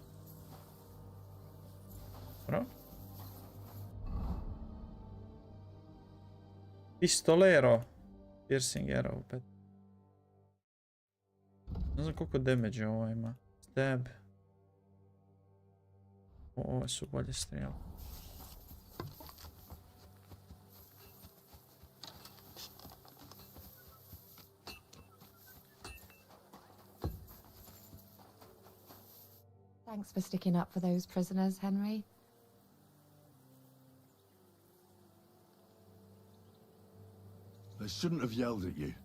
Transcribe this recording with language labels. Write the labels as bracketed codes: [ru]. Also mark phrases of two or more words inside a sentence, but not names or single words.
[hr] Dobro. Pistolero. [en] Piercing arrow opet. [hr] Ne znam koliko damage ovo ima. Stab. Ove su bolje strijele. [en] Thanks for sticking up for those prisoners, Henry. They shouldn't have yelled at you.